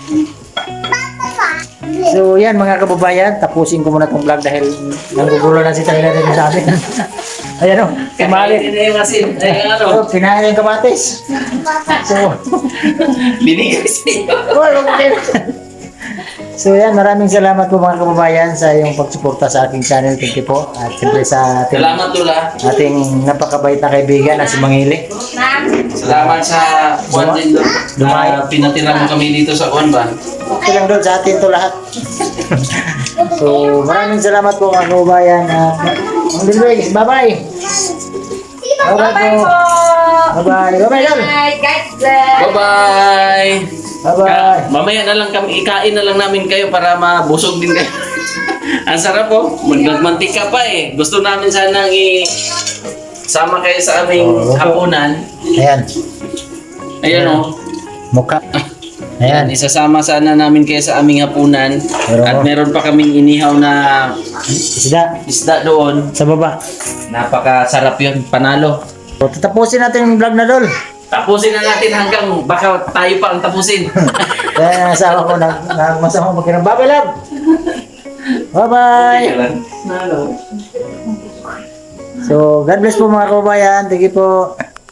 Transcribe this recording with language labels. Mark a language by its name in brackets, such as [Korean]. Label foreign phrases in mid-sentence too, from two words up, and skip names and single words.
[Filipino] So yan mga kababayan, tapusin ko muna itong vlog dahil nanggugulo na si Tyler rin sa amin. Ayan o, kumali. Kakainin na yung asin. Ay, ano? Oh, kinain yung kamatis. So, Binigay sa'yo. so yan, maraming salamat po mga kababayan sa iyong pagsuporta sa aking channel. [English] Thank you [Filipino] po. At siyempre sa Salamat, Tula. ating napakabait na kaibigan na si Mangili. Salamat sa Juan din doon. Dumay. Pinatira mo kami dito sa Juan ba? Okay lang doon sa atin to lahat. So maraming salamat po mga kababayan. Ang Dilwig, [English] bye-bye. Bye-bye [Filipino] po. [English] Bye-bye. Bye-bye Dol. Bye, guys. Bless. Bye-bye! Bye-bye. [Filipino] Mamaya na lang kami, ikain na lang namin kayo para mabusog din kayo. Ang sarap po. Magmantika pa eh. Gusto namin sanang sama kayo sa aming hapunan. Ayan. Ayan o. Mukha. Ayan, Ayan. isasama sana namin kayo sa aming hapunan. Pero- At meron pa kaming inihaw na Isda. isda doon. Sa baba. Napakasarap yun. Panalo. So, tatapusin natin yung vlog na Dol. Tapusin na natin hanggang baka tayo pa ang tapusin. Kaya ang asawa ko na masamang magkinang. [English] Bye-bye love. Bye-bye. [Filipino] Nalo. So, [English] God bless [Filipino] po mga kababayan. [English] Thank you po.